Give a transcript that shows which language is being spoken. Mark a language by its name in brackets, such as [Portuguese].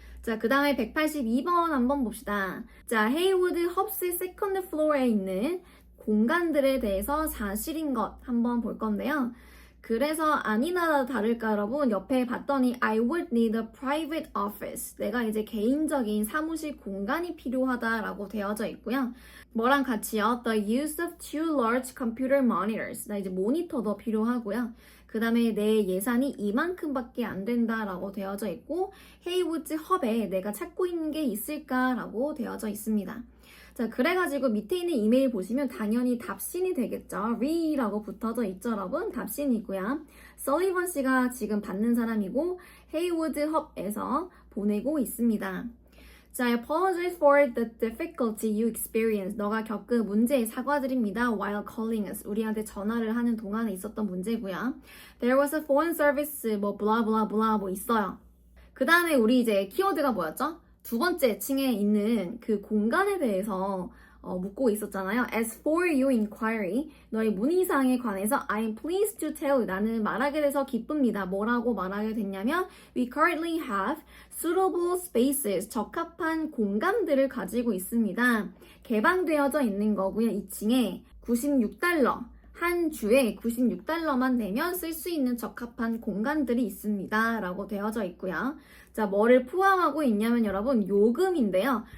[Korean] 자, 그 다음에 182번 한번 봅시다. 자, 헤이우드 헙스 세컨드 플로어에 있는 공간들에 대해서 사실인 것 한번 볼 건데요. 그래서 아니나 다를까 여러분 옆에 봤더니 [English] I would need a private office. [Korean] 내가 이제 개인적인 사무실 공간이 필요하다라고 되어져 있고요. 뭐랑 같이요? [English] The use of two large computer monitors. [Korean] 나 이제 모니터도 필요하고요. 그 다음에 내 예산이 이만큼밖에 안 된다라고 되어져 있고 헤이우드 헙에 내가 찾고 있는 게 있을까라고 되어져 있습니다. 자, 그래가지고 밑에 있는 이메일 보시면 당연히 답신이 되겠죠. re라고 붙어져 있죠, 여러분. 답신이고요. 설리번 씨가 지금 받는 사람이고 헤이우드 헙에서 보내고 있습니다. [English] 자, I apologize for the difficulty you experienced. [Korean] 너가 겪은 문제에 사과드립니다. [English] While calling us. [Korean] 우리한테 전화를 하는 동안에 있었던 문제고요. [English] There was a phone service, 뭐 blah blah blah [Korean] 뭐 있어요. 그 다음에 우리 이제 키워드가 뭐였죠? 두 번째 층에 있는 그 공간에 대해서 묻고 있었잖아요. [English] As for your inquiry, [Korean] 너의 문의사항에 관해서 [English] I'm pleased to tell you. [Korean] 나는 말하게 돼서 기쁩니다. 뭐라고 말하게 됐냐면 [English] We currently have suitable spaces. [Korean] 적합한 공간들을 가지고 있습니다. 개방되어져 있는 거고요. 2층에 $96. 한 주에 $96만 내면 쓸 수 있는 적합한 공간들이 있습니다. 라고 되어져 있고요. 자, 뭐를 포함하고 있냐면 여러분 요금인데요.